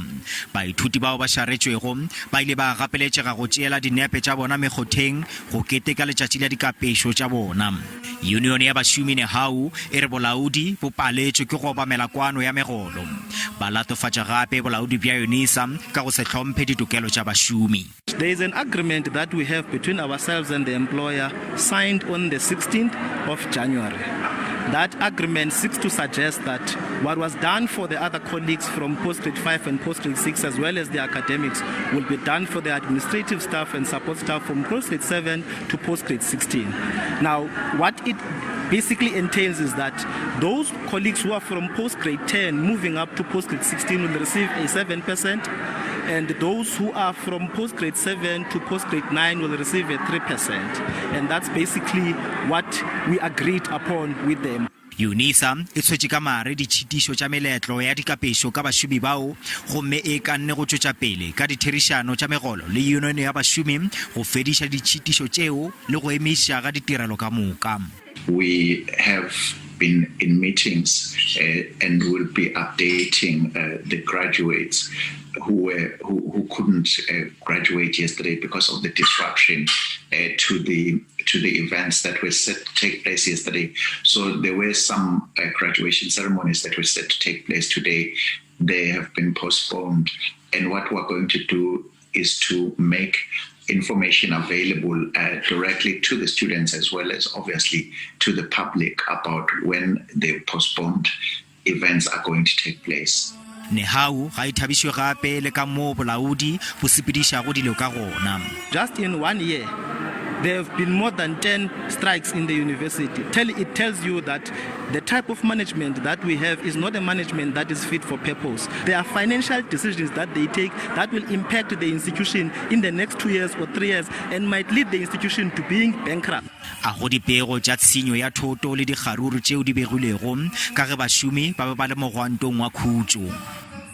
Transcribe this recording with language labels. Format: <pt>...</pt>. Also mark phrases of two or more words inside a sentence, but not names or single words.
<nso>Baithuti bao ba šaretšwego ba ile ba gapeletšega go tšeela dinepe tša bona mekgotheng go keteka letšatši la dikapeso tša bona. Union ya bašomi NEHAWU e re bolaodi bo paletšwe ke go obamela kwano ya megolo. Ba latofatša gape bolaodi bja UNISA ka go se hlomphe ditokelo tša bašomi.</nso> <en>There is an agreement that we have between ourselves and the employer signed on the 16th of January. That agreement seeks to suggest that what was done for the other colleagues from post-grade 5 and post-grade 6 as well as the academics will be done for the administrative staff and support staff from post-grade 7 to post-grade 16. Now, what it basically entails is that those colleagues who are from post-grade 10 moving up to post-grade 16 will receive a 7%, and those who are from post-grade 7 to post-grade 9 will receive a 3%. And that's basically what we agreed upon with them.</en> <nso>UNISA e tshwetše ka mare ditšhitišo tša meletlo ya dikapeso ka bašomi bao gomme e ka nne go tšwetša pele ka ditherišano tša megolo le union ya bašomi go fediša ditšhitišo tšeo le go emiša ga ditirelo ka moka.</nso> <en>We have been in meetings and will be updating the graduates who couldn't graduate yesterday because of the disruption to the events that were set to take place yesterday. So there were some graduation ceremonies that were set to take place today. They have been postponed, and what we're going to do is to make information available directly to the students as well as obviously to the public about when the postponed events are going to take place.</en> <nso>NEHAWU ga e thabišwe gape le ka moo bolaodi bo sepedišago dilo ka gona.</nso> <en>Just in 1 year, there have been more than 10 strikes in the university. It tells you that the type of management that we have is not a management that is fit for purpose. There are financial decisions that they take that will impact the institution in the next 2 years or 3 years and might lead the institution to being bankrupt.</en> <nso>A go dipego tša tshenyo ya thoto le dikgaruru tšeo di begilwego ka ge bašomi ba be ba le mogwantong wa khutšo.</nso>